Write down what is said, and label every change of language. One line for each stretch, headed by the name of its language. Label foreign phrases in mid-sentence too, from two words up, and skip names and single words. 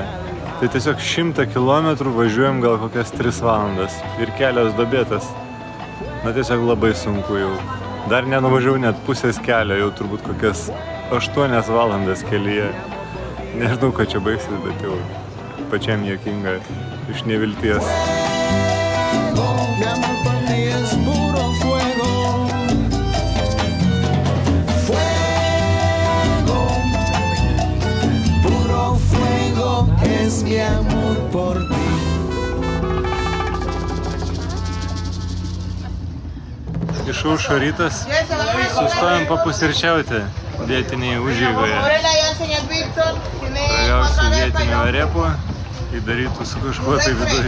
Lithuanian: Tai tiesiog 100 kilometrų važiuojam gal kokias 3 valandas ir kelias dobėtas. Na tiesiog labai sunku jau. Dar nenuvažiavau net pusės kelio, jau turbūt kokias 8 valandas kelyje. Nežinau, ką čia baigsis, bet jau pačiam juokinga. Iš nevilties.
Spanish: Mi amor por ti es puro fuego. Fuego. Puro fuego es mi amor por ti.
Lithuanian: Išaušo rytas, sustojom papusryčiauti vietiniai užeigoje. Ragausiu vietinių arepų. Įdarytų su kažkuo tai viduje.